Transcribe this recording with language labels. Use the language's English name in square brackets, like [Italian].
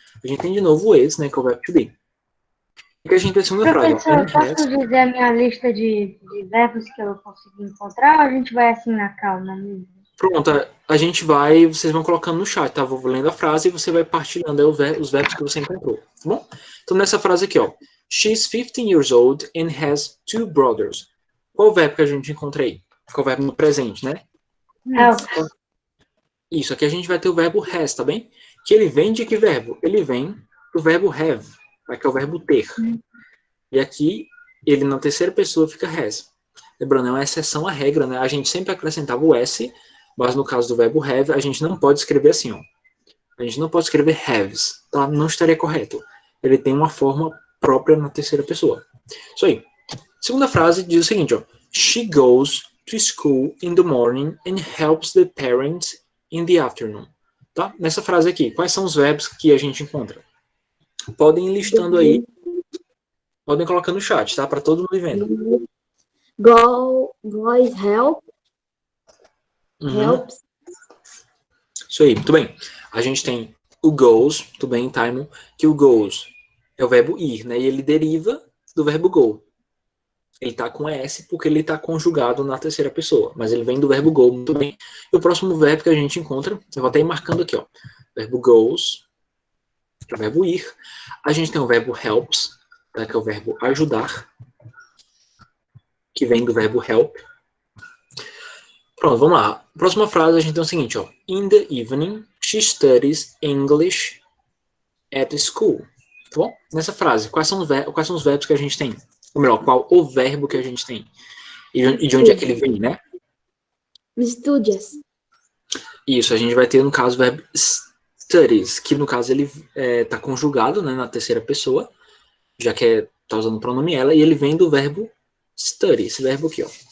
[Portuguese] A gente tem de novo o is, né? Que é o verbo to be. E que a gente tem a segunda frase, ó, Professor, posso dizer a minha lista de verbos que eu consegui encontrar ou a gente vai assim na calma mesmo? Pronto, vocês vão colocando no chat, tá? Vou lendo a frase e você vai partilhando aí os verbos que você encontrou, tá bom? Então, nessa frase aqui, ó. [English] She's 15 years old and has 2 brothers. [Portuguese] Qual o verbo que a gente encontra aí? Qual o verbo no presente, né? [English] Help. [Portuguese] Isso, aqui a gente vai ter o verbo has, tá bem? Que ele vem de que verbo? Ele vem do verbo have, que é o verbo ter. E aqui, ele na terceira pessoa fica has. Lembrando, é uma exceção à regra, né? A gente sempre acrescentava o S, mas no caso do verbo have, a gente não pode escrever assim, ó. A gente não pode escrever haves, tá? Não estaria correto. Ele tem uma forma própria na terceira pessoa. Isso aí. Segunda frase diz o seguinte, ó. [English] She goes to school in the morning and helps the parents in the afternoon. [Portuguese] Tá? Nessa frase aqui, quais são os verbos que a gente encontra? Podem ir listando aí. Podem colocar no chat, tá? Para todo mundo ir vendo. [English] Goes help. Helps. [Portuguese] Isso aí, muito bem. A gente tem o goes, tudo bem, Taimon, que o goes é o verbo ir, né? E ele deriva do verbo go. Ele tá com S porque ele tá conjugado na terceira pessoa, mas ele vem do verbo go, muito bem. E o próximo verbo que a gente encontra, eu vou até ir marcando aqui, ó. Verbo goes, que é o verbo ir. A gente tem o verbo helps, tá? Que é o verbo ajudar, que vem do verbo help. Pronto, vamos lá. Próxima frase a gente tem o seguinte, ó. [English] In the evening, she studies English at school. [Portuguese] Tá bom? Nessa frase, quais são os verbos que a gente tem? Ou melhor, qual o verbo que a gente tem? E de onde é que ele vem, né? [English] Studies. [Portuguese] Isso, a gente vai ter, no caso, o verbo studies, que no caso ele tá conjugado, né, na terceira pessoa, já que tá usando o pronome ela, e ele vem do verbo study, esse verbo aqui, ó.